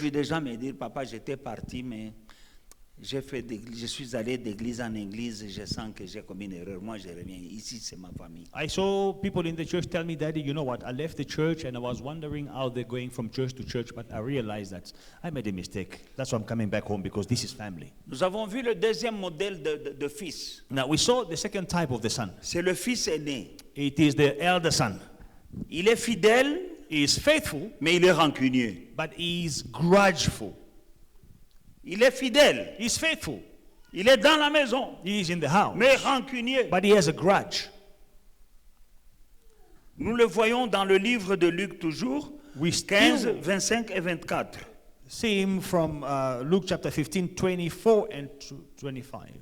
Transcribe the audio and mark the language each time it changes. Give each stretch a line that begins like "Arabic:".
French: vu des gens me dire, papa, j'étais parti, mais je suis allé d'église en église, je sens que j'ai commis une erreur. Moi, je reviens. Ici, c'est ma famille.
English: I saw people in the church tell me, Daddy, you know what? I left the church and I was wondering how they're going from church to church, but I realized that I made a mistake. That's why I'm coming back home, because this is family.
French: Nous avons vu le deuxième modèle de fils.
English: Now, we saw the second type of the son.
French: C'est le fils aîné.
English: It is the elder son.
French: Il est fidèle,
English: He is faithful,
French: mais il est rancunier.
English: but he is grudgeful.
French: Il est fidèle.
English: He's faithful.
French: Il est dans la maison,
English: He is in the house,
French: mais rancunier.
English: but he has a grudge.
French: Nous le voyons dans le livre de Luc toujours,
English: We
French: 15,
English: still
French: 25 et 24.
English: see him from Luke chapter 15, 24 and 25.